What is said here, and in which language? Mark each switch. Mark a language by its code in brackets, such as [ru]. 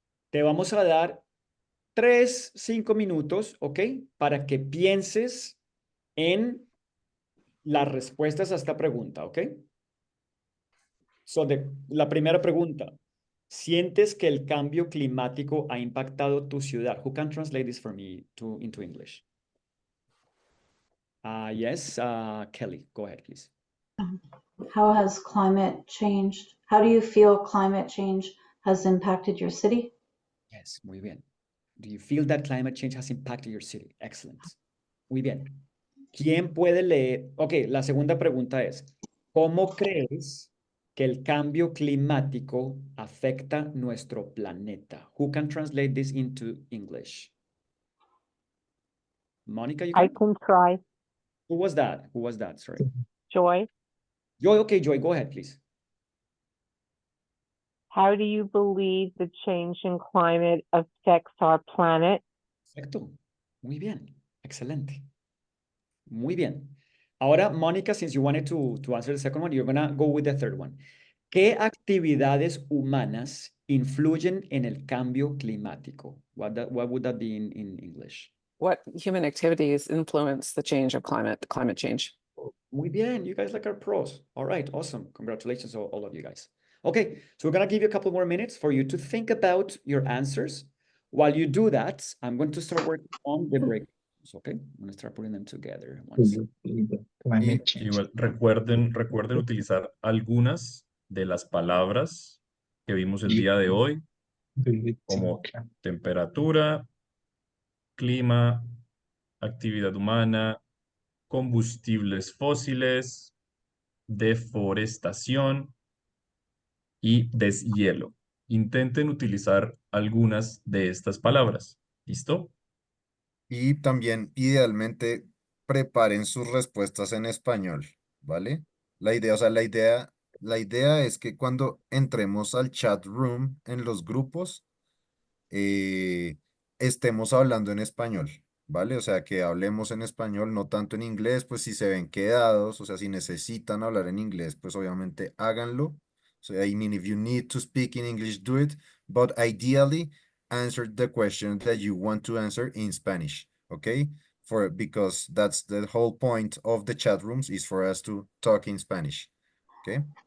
[es] Te vamos a dar 3, 5 minutos, ¿ok? Para que pienses en las respuestas a esta pregunta, ¿ok? So, la primera pregunta. ¿Sientes que el cambio climático ha impactado tu ciudad? [en] Who can translate this for me into English? Yes, Kelly, go ahead, please. How has climate changed? How do you feel climate change has impacted your city? Yes, [es] muy bien. [en] Do you feel that climate change has impacted your city? Excellent. [es] Muy bien. ¿Quién puede leer? Ok, la segunda pregunta es, ¿cómo crees que el cambio climático afecta nuestro planeta? [en] Who can translate this into English? Monica, you I can? can try. Who was that? Who was that? Sorry. Joy, Joy, okay, Joy, go ahead, please. how do you believe the change in climate affects our planet? [es] Perfecto. Muy bien. Excelente. Muy bien. Ahora, [en] Monica, since you wanted to answer the second one, you're gonna go with the third one. [es] ¿Qué actividades humanas influyen en el cambio climático? [en] What would that be in English? What human activities influence the change of climate change? [es] Muy bien, [en] you guys like our pros. All right, awesome. Congratulations, all of you guys. Okay, so we're gonna give you a couple more minutes for you to think about your answers. While you do that, I'm going to start working on the break. Okay, I'm gonna start putting them together. [es] Igual, recuerden utilizar algunas de las palabras que vimos el día de hoy, como temperatura, clima, actividad humana, combustibles fósiles, deforestación y deshielo. Intenten utilizar algunas de estas palabras. ¿Listo? Y también, idealmente, preparen sus respuestas en español, ¿vale? La idea, o sea, la idea es que cuando entremos al chat room en los grupos, estemos hablando en español, ¿vale? O sea, que hablemos en español, no tanto en inglés, pues si se ven quedados, o sea, si necesitan hablar en inglés, pues obviamente háganlo. [en] So, I mean, if you need to speak in English, do it, but ideally, answer the question that you want to answer in Spanish, okay? Because that's the whole point of the chat rooms is for us to talk in Spanish, okay?